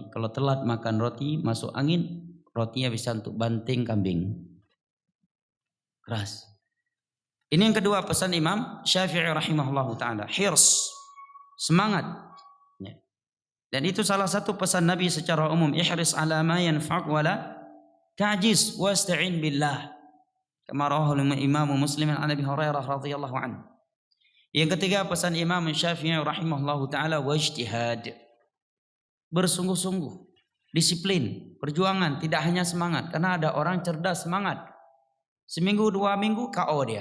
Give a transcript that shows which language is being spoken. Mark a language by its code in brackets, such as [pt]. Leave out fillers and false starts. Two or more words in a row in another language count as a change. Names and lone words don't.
[id] Kalau telat makan roti, masuk angin, rotinya bisa untuk banting kambing. Keras. Ini yang kedua pesan Imam Syafi'i [ar] رحمه الله تعالى. [id] Hirs. Semangat. Dan itu salah satu pesan Nabi secara umum. [ar] احرص على ما ينفعك ولا تعجز واستعن بالله. كما رواه الإمام مسلم عن أبي هريرة رضي الله عنه. [id] Yang ketiga pesan Imam Syafi'i [ar] رحمه الله تعالى, [id] wajtihad. Bersungguh-sungguh, disiplin, perjuangan, tidak hanya semangat. Karena ada orang cerdas semangat. Seminggu 2 minggu KO dia.